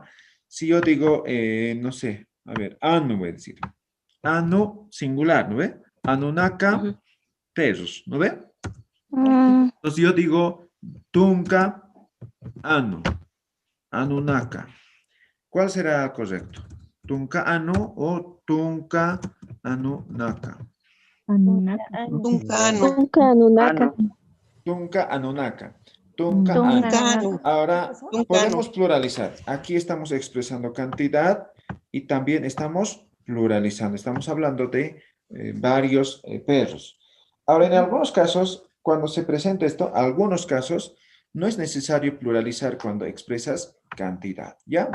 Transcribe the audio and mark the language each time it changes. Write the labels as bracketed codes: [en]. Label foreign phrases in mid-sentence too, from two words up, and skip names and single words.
[es] Si yo digo, no sé, a ver, anu voy a decir. Anu, singular, ¿no ve? Anunaka, perros, ¿no ve? Entonces yo digo, [ay] tunka, anu, anunaka. [es] ¿Cuál será correcto? [ay] Tunka anu o tunka anunaka. Tunka anunaka. [es] Ahora podemos pluralizar. Aquí estamos expresando cantidad y también estamos pluralizando. Estamos hablando de varios perros. Ahora, en algunos casos, cuando se presenta esto, algunos casos, no es necesario pluralizar cuando expresas cantidad, ¿ya?